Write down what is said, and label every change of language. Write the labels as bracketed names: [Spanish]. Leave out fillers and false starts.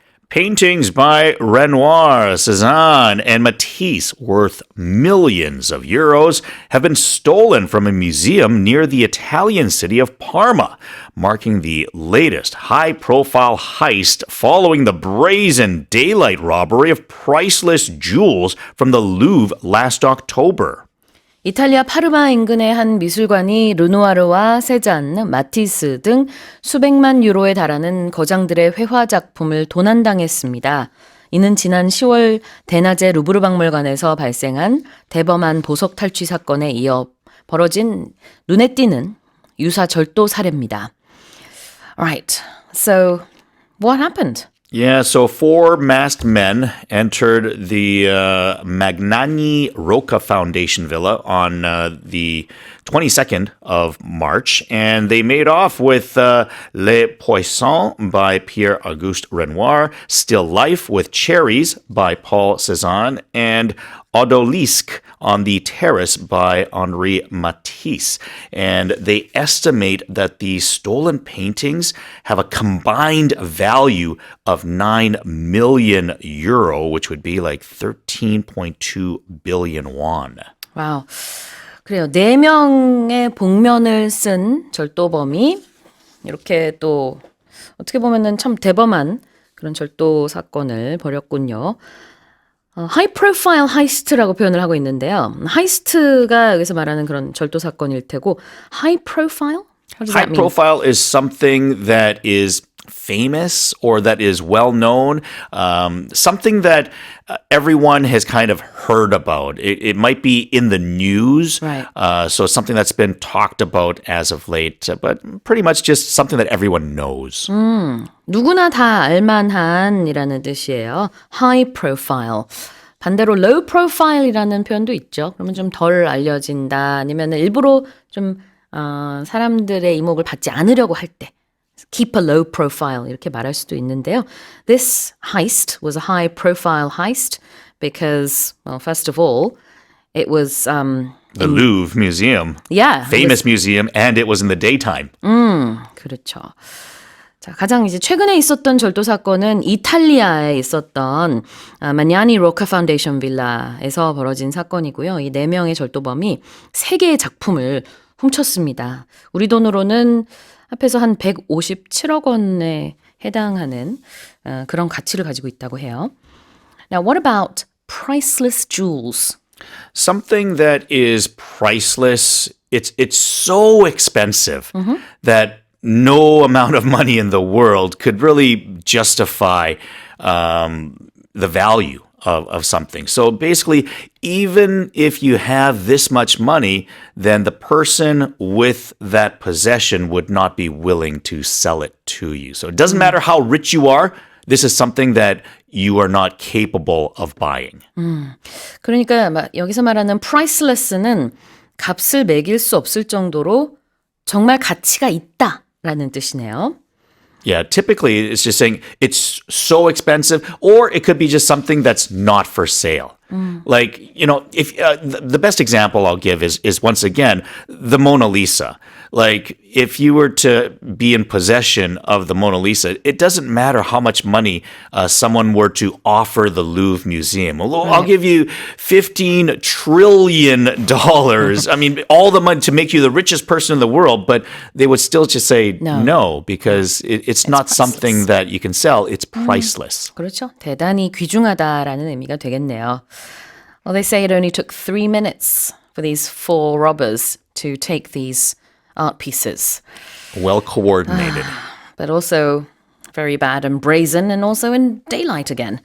[English] Paintings by Renoir, Cezanne, and Matisse, worth millions of euros, have been stolen from a museum near the Italian city of Parma, marking the latest high-profile heist following the brazen daylight robbery of priceless jewels from the Louvre last October. [Korean] 이탈리아 파르마 인근의 한 미술관이 르누아르와 세잔, 마티스 등 수백만 유로에 달하는 거장들의 회화 작품을 도난당했습니다. 이는 지난 10월 대낮에 루브르 박물관에서 발생한 대범한 보석 탈취 사건에 이어 벌어진 눈에 띄는 유사 절도 살해입니다. [English] Alright, so what happened? Yeah, so 4 masked men entered the Magnani Rocca Foundation Villa on the 22nd of March, and they made off with Les Poissons by Pierre-Auguste Renoir, Still Life with Cherries by Paul Cézanne, and Odalisque on the Terrace by Henri Matisse. And they estimate that the stolen paintings have a combined value of 9 million euro, which would be like 13.2 billion won. [Korean] 와우. 그래요. 4명의 복면을 쓴 절도범이 이렇게 또 어떻게 보면은 참 대범한 그런 절도 사건을 벌였군요. high profile heist라고 표현을 하고 있는데요. heist가 여기서 말하는 그런 절도 사건일 테고 high profile? [English] What does that High mean? profile is something that is famous or that is well known, something that everyone has kind of heard about. It might be in the news, Right. So something that's been talked about as of late, but pretty much just something that everyone knows. [Korean] 누구나 다 알만한이라는 뜻이에요. [English] high profile. [Korean] 반대로 low profile이라는 표현도 있죠. 그러면 좀 덜 알려진다 아니면 일부러 좀 사람들의 이목을 받지 않으려고 할 때 [English] keep a low profile [Korean] 이렇게 말할 수도 있는데요. [English] This heist was a high profile heist because, well, first of all, it was The Louvre Museum, yeah, famous museum, and it was in the daytime. [Korean] 그렇죠. 자, 가장 이제 최근에 있었던 절도 사건은 이탈리아에 있었던 마냐니 로카 파운데이션 빌라에서 벌어진 사건이고요. 이 4명의 절도범이 3개의 작품을 훔쳤습니다. 우리 돈으로는 합해서 한 157억 원에 해당하는 그런 가치를 가지고 있다고 해요. [English] Now, what about priceless jewels? Something that is priceless, it's so expensive that no amount of money in the world could really justify the value of something. So basically, even if you have this much money, then the person with that possession would not be willing to sell it to you. So it doesn't matter how rich you are, this is something that you are not capable of buying. [Korean] 그러니까 여기서 말하는 priceless는 값을 매길 수 없을 정도로 정말 가치가 있다라는 뜻이네요. [English] Yeah, typically it's just saying it's so expensive, or it could be just something that's not for sale. Like, if the best example I'll give is once again the Mona Lisa. Like, if you were to be in possession of the Mona Lisa, it doesn't matter how much money someone were to offer the Louvre Museum. Well, I'll give you $15 trillion. I mean, all the money to make you the richest person in the world, but they would still just say no because it's not priceless. something that you can sell. It's priceless. [Korean] 그렇죠. 대단히 귀중하다라는 의미가 되겠네요. [English] Well, they say it only took 3 minutes for these 4 robbers to take these art pieces. Well coordinated. But also very bad and brazen and also in daylight again.